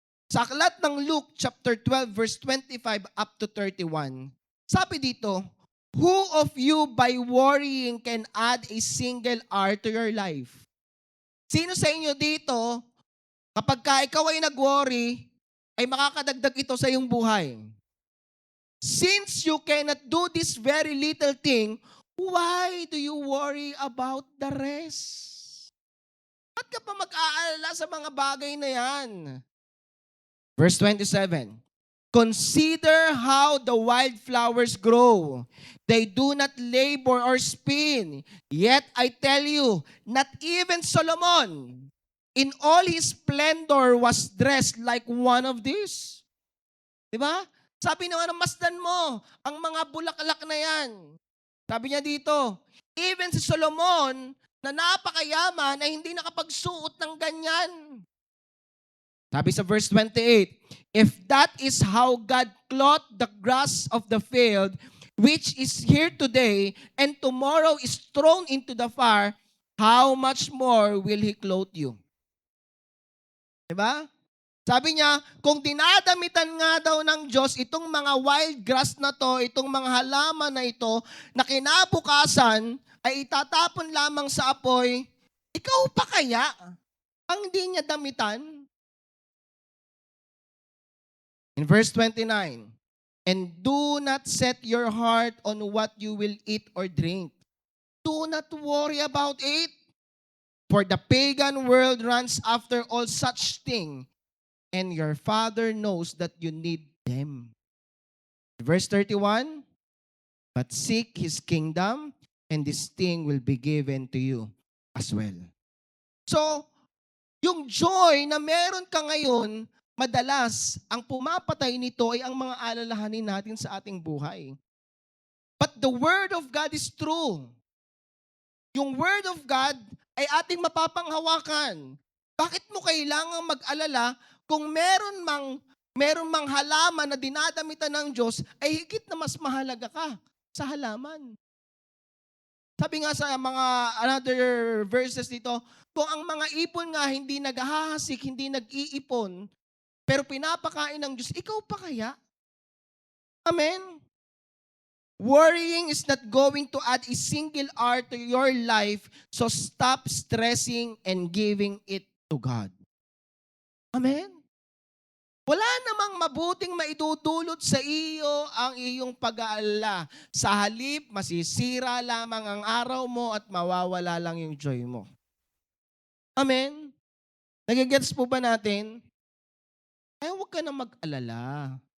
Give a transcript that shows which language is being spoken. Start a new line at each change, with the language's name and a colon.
Filipino: Sa aklat ng
English: Luke chapter 12 verse 25 up to 31,
Filipino: sabi dito,
English: "Who of you by worrying can add a single hour to your life?"
Filipino: Sino sa inyo dito, kapag ka ikaw ay nag-worry, ay makakadagdag ito sa iyong buhay?
English: Since you cannot do this very little thing, why do you worry about the rest?
Filipino: Ba't ka pa mag-aalala sa mga bagay na yan?
English: Verse 27, "Consider how the wildflowers grow. They do not labor or spin. Yet I tell you, not even Solomon, in all his splendor, was dressed like one of these."
Filipino: Diba? Sabi naman, masdan mo ang mga bulaklak na yan. Sabi niya dito, even si Solomon, na napakayaman, ay hindi nakapagsuot ng ganyan. Sabi sa
English: verse 28, "If that is how God clothed the grass of the field, which is here today, and tomorrow is thrown into the fire, how much more will He clothe you?"
Filipino: Diba? Sabi niya, kung dinadamitan nga daw ng Diyos itong mga wild grass na to, itong mga halaman na ito, na kinabukasan ay itatapon lamang sa apoy, ikaw pa kaya ang hindi niya damitan?
English: In verse 29, "And do not set your heart on what you will eat or drink. Do not worry about it. For the pagan world runs after all such things, and your Father knows that you need them." Verse 31, "But seek His kingdom, and this thing will be given to you as well."
Filipino: So, yung joy na meron ka ngayon, madalas, ang pumapatay nito ay ang mga alalahanin natin sa ating buhay.
English: But the Word of God is true.
Filipino: Yung Word of God ay ating mapapanghawakan. Bakit mo kailangang mag-alala kung meron mang halaman na dinadamitan ng Diyos, ay higit na mas mahalaga ka sa halaman? Sabi nga sa mga another verses dito, kung ang mga ipon nga hindi naghahasik, hindi nag-iipon, pero pinapakain ng Diyos, ikaw pa kaya? Amen?
English: Worrying is not going to add a single hour to your life, so stop stressing and giving it to God. Amen?
Filipino: Wala namang mabuting maidudulot sa iyo ang iyong pag-aalala. Sa halip, masisira lamang ang araw mo at mawawala lang yung joy mo. Amen? Nagigets po ba natin? Kaya huwag ka na mag-alala.